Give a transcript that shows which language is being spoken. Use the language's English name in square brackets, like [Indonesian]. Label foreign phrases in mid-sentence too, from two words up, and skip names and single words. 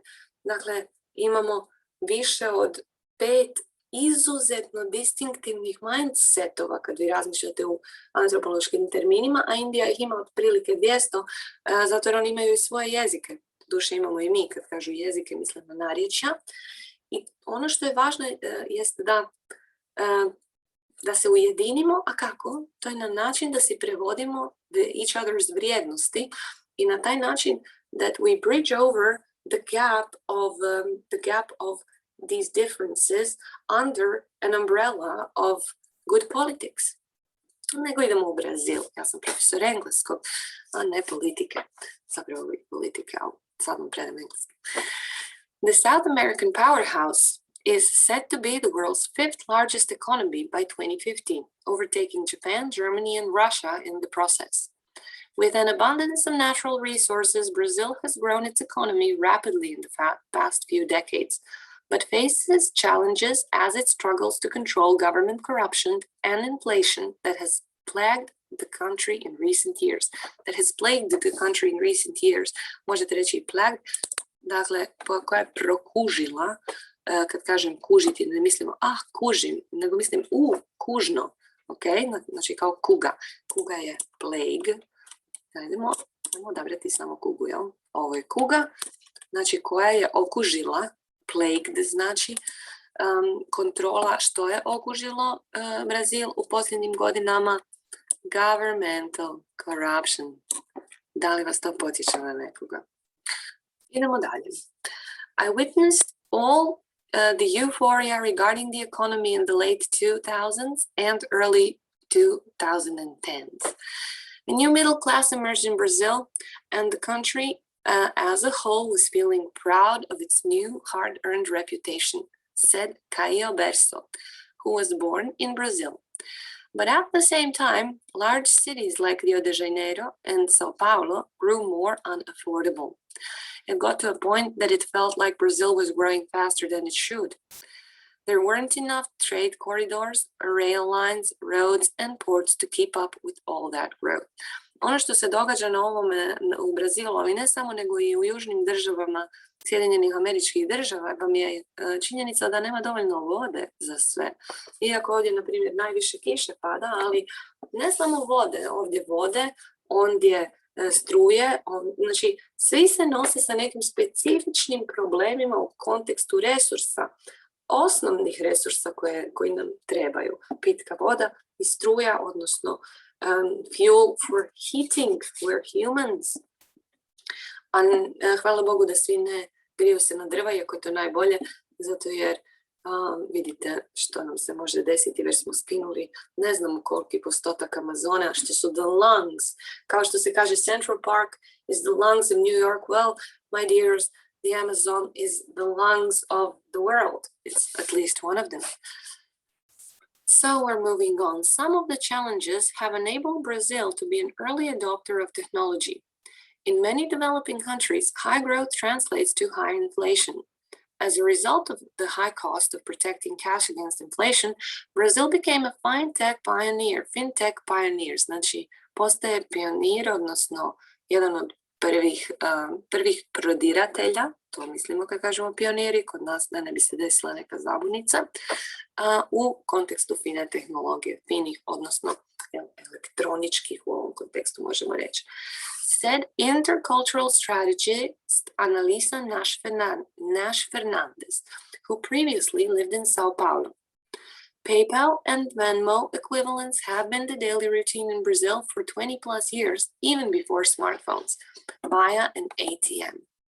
[Croatian] Dakle, imamo više od 5 izuzetno distinktivnih mindsetova kad vi razmišljate u antropološkim terminima, a Indija ih ima otprilike 200, zato jer oni imaju i svoje jezike. Doduše imamo i mi, kad kažu jezike, mislim na narječja. I ono što je važno jest da se ujedinimo, a kako? To je na način da si prevodimo [English] each other's [Croatian] vrijednosti i na taj način [English] that we bridge over the gap of these differences under an umbrella of good politics. [Croatian] Nego idemo u Brazil. Ja sam profesor engleskog, a ne politike. Zapravo politike, ali sad vam predam engleski. [English] The South American powerhouse is set to be the world's 5th largest economy by 2015, overtaking Japan, Germany, and Russia in the process. With an abundance of natural resources, Brazil has grown its economy rapidly in the past few decades, but faces challenges as it struggles to control government corruption and inflation that has plagued the country in recent years. [Croatian] Možete reći plagued, dakle, koja je prokužila. Kad kažem kužiti, ne mislimo kužim, nego mislim kužno, ok? Znači kao kuga. Kuga je plague. Idemo odabrati samo kugu, jel? Ovo je kuga, znači koja je okužila, plagued znači kontrola. Što je okužilo Brazil u posljednjim godinama? [English] Governmental corruption. [Croatian] Da li vas to potiče na nekoga? Idemo dalje. [English] I witnessed all the euphoria regarding the economy in the late 2000s and early 2010s. A new middle class emerged in Brazil, and the country as a whole was feeling proud of its new hard-earned reputation, said Caio Berso, who was born in Brazil. But at the same time, large cities like Rio de Janeiro and Sao Paulo grew more unaffordable. It got to a point that it felt like Brazil was growing faster than it should. There weren't enough trade corridors, rail lines, roads, and ports to keep up with all that growth. [Croatian] Ono što se događa na ovome u Brazilu, ali ne samo nego i u južnim državama Sjedinjenih Američkih Država, vam je činjenica da nema dovoljno vode za sve. Iako ovdje, na primjer, najviše kiše pada, ali ne samo vode, ondje struje, znači svi se nose sa nekim specifičnim problemima u kontekstu resursa, osnovnih resursa koji nam trebaju. Pitka voda i struja, odnosno [English] fuel for heating, we're humans. [Croatian] A hvala Bogu da svi ne griju se na drva, iako je to najbolje, zato jer vidite što nam se može desiti, već smo skinuli ne znamo koliki postotak Amazone, što su [English] the lungs. [Croatian] Kao što se kaže [English] Central Park is the lungs of New York, well, my dears, the Amazon is the lungs of the world. It's at least one of them. So we're moving on. Some of the challenges have enabled Brazil to be an early adopter of technology. In many developing countries, high growth translates to high inflation. As a result of the high cost of protecting cash against inflation, Brazil became a fintech pioneer. [Croatian] Znači, postaje pionir, odnosno jedan od prvih prodiratelja, to mislimo kad kažemo pioniri, kod nas da ne bi se desila neka zabunica, u kontekstu fine tehnologije, finih, odnosno elektroničkih u ovom kontekstu možemo reći. [English] said intercultural strategist Analisa Nash Fernandez, who previously lived in Sao Paulo. PayPal and Venmo equivalents have been the daily routine in Brazil for 20 plus years, even before smartphones, via an ATM.